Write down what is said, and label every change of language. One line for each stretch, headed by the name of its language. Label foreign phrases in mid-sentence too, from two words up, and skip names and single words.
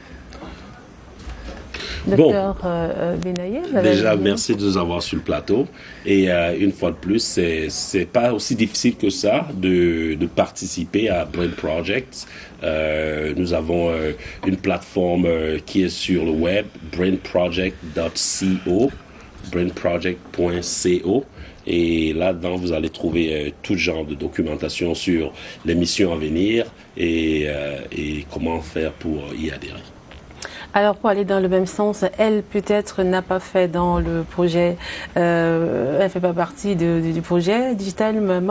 French: Docteur Benaye, déjà, merci de nous avoir sur le plateau. Et une fois de plus, c'est pas aussi difficile que ça de participer à Brain Project. Nous avons une plateforme qui est sur le web, brainproject.co, brainproject.co. Et là-dedans, vous allez trouver tout genre de documentation sur les missions à venir et comment faire pour y adhérer. Alors, pour aller dans le même sens, elle peut-être n'a pas fait dans le projet, elle fait pas partie du projet Digital Maman.